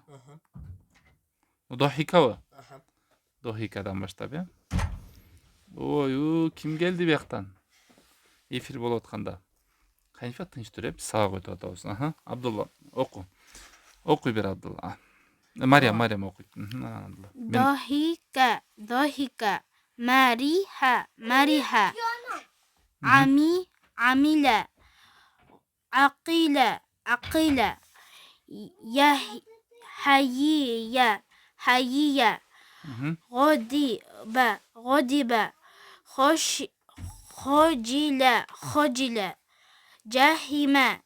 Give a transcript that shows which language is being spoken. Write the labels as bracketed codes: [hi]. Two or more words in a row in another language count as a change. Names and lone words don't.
[ky] Дохикабы? Дохикадан баштап, Ой, ким келди бияктан? Эфир болуп атканда. Кайфа тынч тур, биз сабак өтүп атабыз. Абдулла, оку. Окуй бер, Абдулла. Мариям окуйт. [ar] ضحك ضحك مرح مرح عمل عقل عقل حيي غضب خجل جهل